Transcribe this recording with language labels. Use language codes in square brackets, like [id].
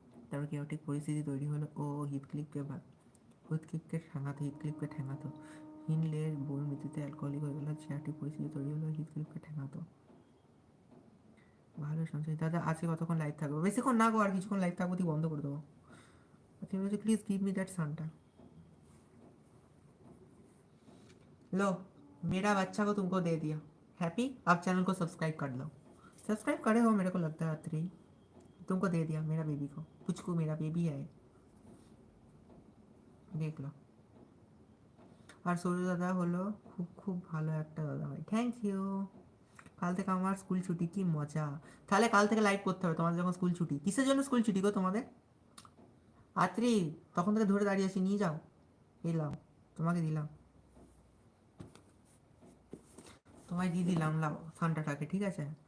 [bn] তারপর কেওটিক পরিস্থিতি তৈরি হলো, ও হিথক্লিফকে ঠেঙাতো। হিনলের বউয়ের মৃত্যুতে অ্যালকোহলিক হয়ে গেল, চেয়ারটিক পরিস্থিতি তৈরি হলো, হিথক্লিফকে ঠেঙাতো। ভালো সঞ্চয় দাদা, আজকে কতক্ষণ লাইভ থাকবো? বেশিক্ষণ না গো, আর কিছুক্ষণ লাইভ থাকবো, তুই বন্ধ করে দেবো। তুমি বলছো [en] Please give me that सानटा। [hi] लो, मेरा बच्चा को तुमको दे दिया। हैप्पी? आप चैनल को सब्सक्राइब कर लो। सब्सक्राइब करे हो मेरे को लगता है रात्रि, तुमको दे दिया मेरा बेबी को। पुचकू मेरा बेबी है, देख लो। [bn] আর সৌর্য দাদা হলো খুব খুব ভালো একটা দাদা ভাই, থ্যাংক ইউ। কাল থেকে আমার স্কুল ছুটি, কি মজা। তাহলে কাল থেকে লাইভ করতে হবে তোমাদের যখন স্কুল ছুটি। কিসের জন্য স্কুল ছুটি গো তোমাদের? আত্রি, তখন থেকে ধরে দাঁড়িয়ে আছি, নিয়ে যাও। এলাম, তোমাকে দিলাম, তোমায় দিয়ে দিলাম, লাও সান্টাটাকে, ঠিক আছে।